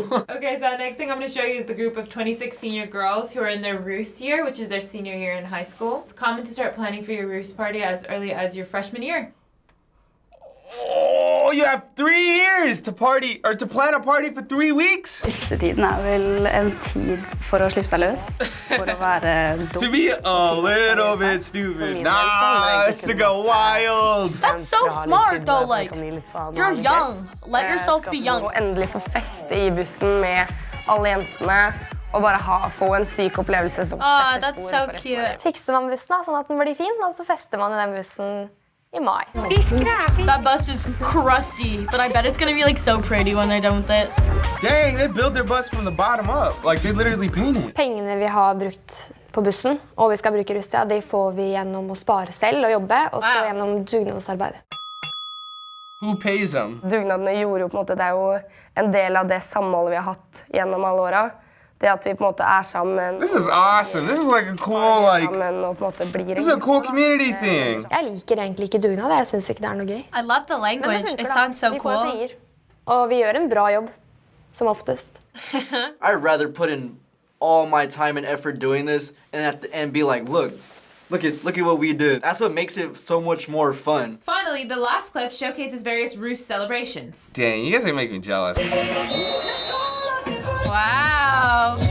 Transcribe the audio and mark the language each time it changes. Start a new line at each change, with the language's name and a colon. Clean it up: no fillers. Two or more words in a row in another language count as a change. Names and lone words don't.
English: Okay, so next thing I'm going to show you is the group of 26 senior girls who are in their Rus year, which is their senior year in high school. It's common to start planning for your Rus party as early as your freshman year. Oh, you have 3 years to party, or to plan a party for 3 weeks?
Norwegian: Russetiden vel en tid for å slippe seg løs, for å være
English: To
Norwegian: dum.
English: be a little bit stupid. Nah, it's to go wild. That's so smart though, like, you're young. Let yourself be young.
Norwegian: Og endelig få feste I bussen med alle jentene, og bare få en syk opplevelse som
English: Aw,
Norwegian: setter
English: that's
Norwegian: spor
English: so
Norwegian: for resten av
English: cute.
Norwegian: livet. Fikser man bussen da, sånn at den blir fin, og så fester man I den bussen I mai.
English: That bus is crusty, but I bet it's gonna be like so pretty when they're done with it. Dang, they built their bus from the bottom up. Like, they literally painted.
Norwegian: Pengene vi har brukt på bussen, og vi skal bruke i Russia, de får vi gjennom å spare selv og jobbe, og så
English: Wow.
Norwegian: gjennom dugnadsarbeid.
English: Who pays them?
Norwegian: Dugnadene gjorde jo på en måte, det jo en del av det samholdet vi har hatt gjennom alle åra. Det at vi på en måte sammen,
English: This is awesome. This is like a cool, like,
Norwegian: sammen og på en måte blir
English: this is a cool community thing.
Norwegian: Jeg liker egentlig ikke dugnad, jeg synes ikke det noe gøy.
English: I love the language. It sounds so
Norwegian: Vi får
English: cool.
Norwegian: penger, og vi gjør en bra jobb, som oftest.
English: I'd rather put in all my time and effort doing this and at the end be like, look at what we did. That's what makes it so much more fun. Finally, the last clip showcases various Rus celebrations. Dang, you guys are making me jealous.